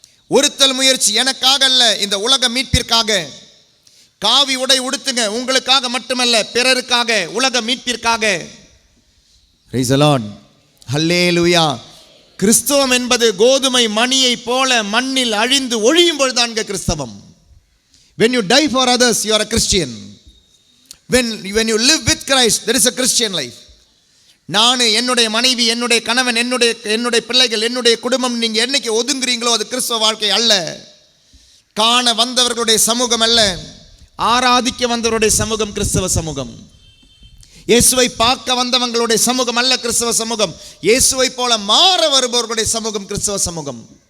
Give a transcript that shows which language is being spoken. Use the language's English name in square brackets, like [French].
[Tamil] ஒருத்தல் முயற்சி எனக்காக அல்ல, இந்த உலக மீட்பிற்காக. காவி உடை உடுத்துங்க, உங்களுக்காக மட்டுமல்ல, பிறருக்காக, உலக மீட்பிற்காக. [English] Praise the Lord. [Tamil] ஹல்லேலூயா. கிறிஸ்தவம் என்பது கோதுமை மணியை போல மண்ணில் அழிந்து ஒழியும் பொழுதுதான் கிறிஸ்தவம். [English] When you die for others, you are a Christian. When you live with Christ, there is a Christian life. [Tamil] நான், என்னுடைய மனைவி, என்னுடைய கணவன், என்னுடைய பிள்ளைகள், என்னுடைய குடும்பம், நீங்க என்னைக்கு ஒதுங்குறீங்களோ அது கிறிஸ்தவ வாழ்க்கை அல்ல. காண வந்தவர்களுடைய சமூகம் அல்ல, ஆராதிக்க வந்தவருடைய சமூகம் கிறிஸ்தவ சமூகம். இயேசுவை பார்க்க வந்தவங்களுடைய சமூகம் அல்ல கிறிஸ்தவ சமூகம். இயேசுவை போல மாற வருபவர்களுடைய சமூகம் கிறிஸ்தவ சமூகம்.